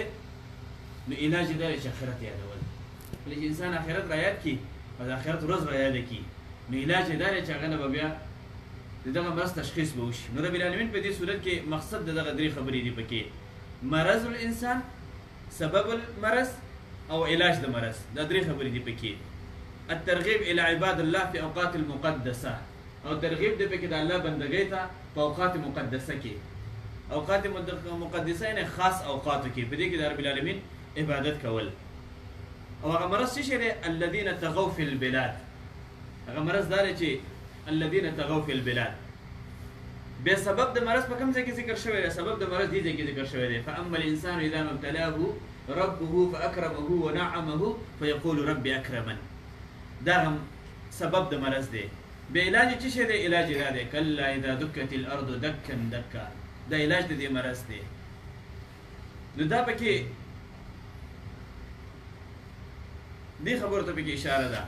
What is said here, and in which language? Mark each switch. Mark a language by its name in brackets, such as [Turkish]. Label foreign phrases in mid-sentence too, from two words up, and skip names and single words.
[Pashto] نو علاج یې دا دی چې آخرت یادول. کله چې انسان آخرت را یاد کړي او د آخرت ورځ را یاده کړي نو علاج یې دا دی چې هغه نه به بیا د دغه مرض تشخیص به وشي. نو [Arabic] رب العالمین [Pashto] په دې صورت کې مقصد د دغه درې خبرې دي پکې: [Arabic] مرض الانسان، سبب المرض [Pashto] او علاج د مرض. دا درې خبرې دي پکې. [Arabic] الترغیب الى عباد الله في اوقات المقدسه [Pashto] او ترغیب دی پکې د الله بندګۍ ته په اوقات مقدسه کې. اوقات مقدسه یعنې خاص اوقاتو کې په دې کې د رب العالمین عبادت کول. او هغه مرض څه شی دی؟ [Arabic] الذین طغوا فی البلاد. [Pashto] هغه مرض دا دی چې [Arabic] الذین طغوا فی البلاد. [Pashto] بیا سبب د مرض په کوم ځای کې ذکر شوی دی؟ سبب د مرض دې ځای کې ذکر شوی دی: [Arabic] فاما الانسان اذا ما ابتلاه ربه فاکرمه ونعمه فیقول ربي اکرمن. [Pashto] دا هم سبب د مرض دی. بیا علاج څه شی دی؟ علاج دا دی: [Arabic] کلا اذا دکت الارض دکا دکا. [Pashto] دا علاج د دې مرض دی. نو دا پکې دې خبرو ته پکې اشاره ده.